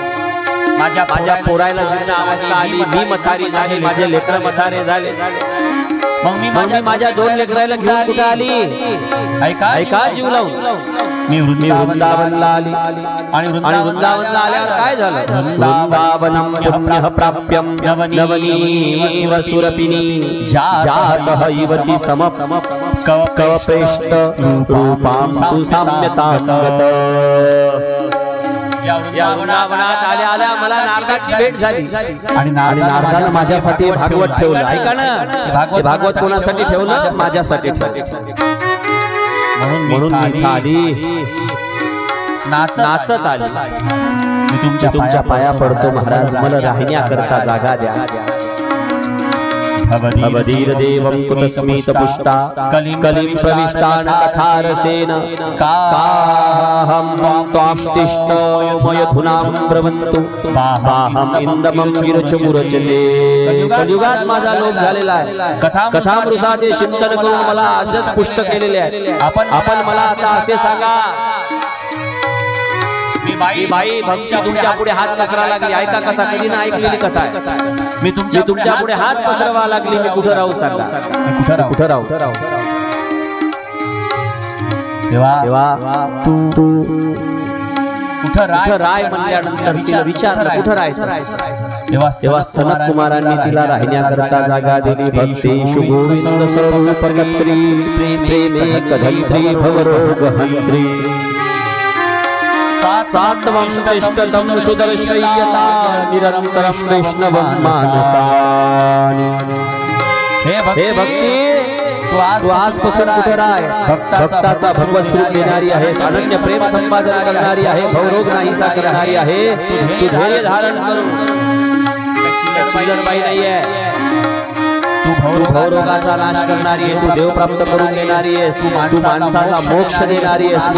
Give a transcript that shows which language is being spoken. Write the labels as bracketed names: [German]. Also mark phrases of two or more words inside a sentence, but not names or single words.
[Marathi] माझ्या पोरायला जीर्णावस्था आली. मी मथारी झाले, माझे लेकरं मथारे झाले. मग मी माझ्या दोन लेकराला घेऊन कुठे आली? ऐका जीव लावून मी वृंदावनला आली आणि वृंदावनला आल्यावर काय झालं? [Sanskrit] वृंदावनम पुण्यः प्राप्यम नवनीव सुरपिनी जातः युवती सम कवपेष्ट रूपां तु साम्यतां गत। [Marathi] या वृंदावनात आल्या मला नारदाची भेट झाली आणि नारदाने माझ्यासाठी भागवत ठेवलं। ऐका ना, भागवत कोणासाठी ठेवलं? माझ्यासाठी म्हणून मी आली नाचत आली। मी तुमच्या पाया पडतो महाराज, मला राहण्याकरता जागा द्या। [Sanskrit] भवधीर देवं कुतस्मित पुष्टा कलिं प्रविष्टान कथारसेन काहं त्वाष्टिष्टो मयधुनां ब्रवन्तु बाहं इन्दमं गिरचमुरचते। [Marathi] कलियुगात माझा लोक झालेला आहे, कथामृताचे चिंतन करून मला आजच पुष्ट केलेले आहे। आपण मला आता असे सांगा, बाई भक्ती तुमच्या पुढे हात पसरावा लागली। ऐका कथा, कधी ना ऐकलेली कथा आहे। मी तुमच्या पुढे हात पसरवा लागली, मी कुठं राहू? सांगा कुठं राहू? तेव्हा तू कुठं राय म्हणल्यानंतर तिला विचारलं कुठं राहायचं? तेव्हा सनत कुमारांनी तिला राहण्याकरता जागा दिली। [Sanskrit] भक्ती शुभोविंद स्वरूप कत्री प्रेमे कधंत्री भवरोग हंत्री सात्वं तिष्ठतं सुदर्शयता निरन्तरं वैष्णवं मानसानि। [Marathi] हे भक्ती, तू आजपासून कुठे राह? भक्ताचा भगवत स्वरूप देणारी आहे, अनन्य प्रेम संपादन करणारी आहे, भवरोग नाहीसा करणारी आहे। तू धैर्य धारण करून चिल्लरबाई नाही आहे, तू भवरोगाचा नाश करणारी आहे, तू देव प्राप्त करून देणारी आहे, तू माणसाला मोक्ष देणारी आहे।